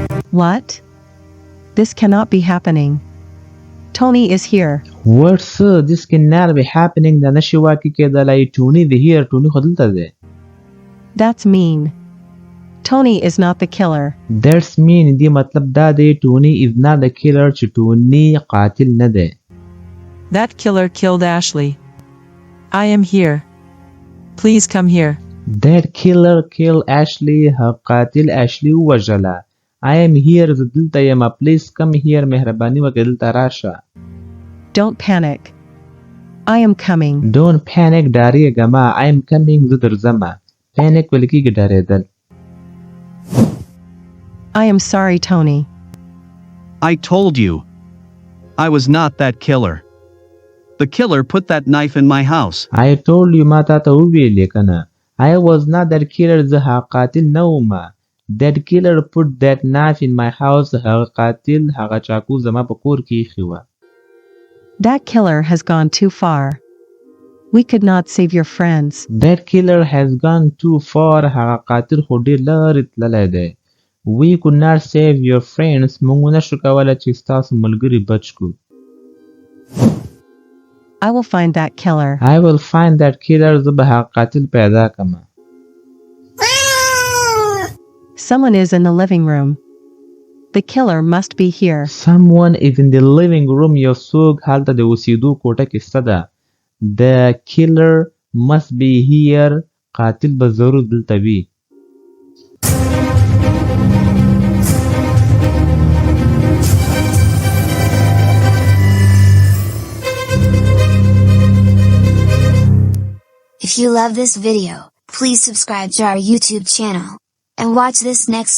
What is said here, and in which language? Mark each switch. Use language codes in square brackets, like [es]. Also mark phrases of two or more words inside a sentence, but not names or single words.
[en] What? This cannot be happening. Tony is here. What, sir? This cannot be happening. [ps] دا نشي واقع کېدلی. Tony دی [en] here. [ps] Tony خو دلته دی. [en] That's mean. Tony is not the killer. That's mean. [ps] دی مطلب دا دی [en] Tony is not the killer [ps] چې Tony قاتل نه دی. [en] That killer killed Ashley. I am here. Please come here. That killer killed Ashley. [ps] قاتل Ashley ووژله. [en] I am here. [ps] زه دلته یم. [en] Please come here. [ps] مهرباني وکړه دلته راشه. [en] Don't panic. I am coming. Don't panic. [ps] ډارېږه مه. [en] I am coming. [ps] زه درځمه. Panic ویل کېږي ډارېدل. [en] I am sorry, Tony. I told you. I was not that killer. The killer put that knife in my house. I told you [ps] ما تا ته وویلې کنه. [en] I was not that killer. [ps] زه هغه قاتل نه وم. [en] That killer put that knife in my house. [ps] هغه قاتل هغه چاقو زما په کور کې ایښې وه. [en] That killer has gone too far. We could not save your friends. That killer has gone too far. [ps] هغه قاتل خو ډېر لرې تللی دی. [en] We could not save your friends. [ps] موږ نشو کولی چې ستاسو ملګري بچ کړو. [en] I will find that killer. I will find that killer. [ps] زه به هغه قاتل پیدا کړم. [en] Someone is in the living room. The killer must be here. Someone is in the living room. [ps] یو څوک هلته د اوسېدو کوټه کې شته ده. [en] The killer must be here. [ps] قاتل به ضرور دلته وي. [en] If you love this video, please subscribe to our YouTube channel and watch this next video.